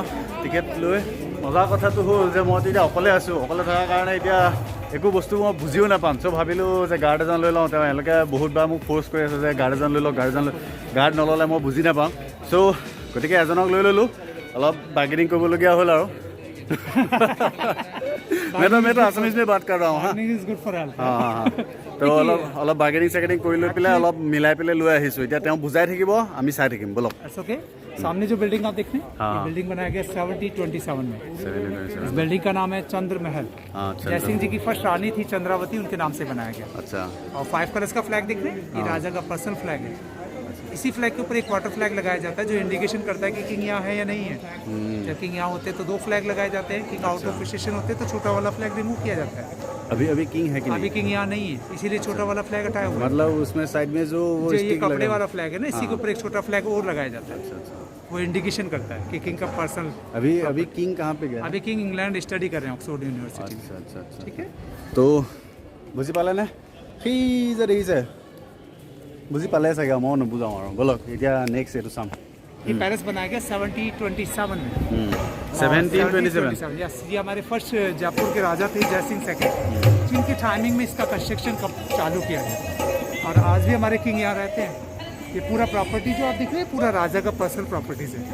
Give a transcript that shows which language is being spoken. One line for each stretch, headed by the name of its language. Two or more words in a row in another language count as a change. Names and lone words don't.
Assamese: টিকেট লৈ মজাৰ কথাটো হ'ল যে মইতো এতিয়া অকলে আছোঁ। অকলে থকাৰ কাৰণে এতিয়া একো বস্তু মই বুজিও নাপাম। চ' ভাবিলোঁ যে গাৰ্ড এজন লৈ লওঁ। তেওঁ এওঁলোকে বহুতবাৰ মোক ফ'ৰ্চ কৰি আছে যে গাৰ্ড এজন লৈ লওঁ, গাৰ্ড নল'লে মই বুজি নাপাওঁ। চ' গতিকে এজনক লৈ ল'লোঁ। অলপ বাৰ্গেনিং কৰিবলগীয়া হ'ল আৰু
Hindi: मैं तो असमीज में बात कर रहा हूँ। हाँ,
Assamese: তো অলপ বাৰ্গেনিং চাৰ্গেনিং কৰি লৈ পেলাই অলপ মিলাই পেলাই লৈ আহিছোঁ। এতিয়া তেওঁ বুজাই থাকিব, আমি চাই থাকিম। বলক।
Hindi: सामने जो बिल्डिंग आप देख रहे हैं, ये बिल्डिंग बनाया गया 1727 में। इस बिल्डिंग का नाम है चंद्र महल। जयसिंह जी की फर्स्ट रानी थी चंद्रावती, उनके नाम से बनाया गया। अच्छा। और 5 कलर्स का फ्लैग देख रहे हैं, ये राजा का
English: personal flag
Hindi: है। इसी फ्लैग के ऊपर एक
English: water flag
Hindi: लगाया जाता है जो इंडिकेशन करता है कि किंग यहाँ है या नहीं है। जब किंग यहाँ होते तो 2 फ्लैग लगाए जाते हैं, किंग
English: out of station
Hindi: होते तो छोटा वाला फ्लैग रिमूव किया जाता है। अभी किंग है कि नहीं? अभी किंग यहाँ नहीं है, इसीलिए छोटा वाला फ्लैग हटाया हुआ है। मतलब उसमें साइड में जो वो ये कपड़े वाला फ्लैग है ना, इसी के ऊपर एक छोटा फ्लैग और लगाया जाता है। वो इंडिकेशन करता है कि किंग का पर्सनल। अभी किंग कहाँ पे गया? अभी किंग इंग्लैंड स्टडी कर रहे हैं ऑक्सफोर्ड यूनिवर्सिटी में। अच्छा। ठीक है,
Assamese: तो বুজি পালে নে? সেই যে দেখিছে বুজি পালে চাগে, মই নুবুজাওঁ আৰু। বলক এতিয়া নেক্সট এইটো চাম।
Hindi: ये पैलेस बनाया गया 1727 में। 1727। यस, ये हमारे फर्स्ट जयपुर के राजा थे जयसिंह सेकंड, जिनके टाइमिंग में इसका कंस्ट्रक्शन कब चालू किया गया। और आज भी हमारे किंग यहाँ रहते हैं। ये पूरा प्रॉपर्टी जो आप देख रहे हैं पूरा राजा का
English: personal properties
Hindi: है।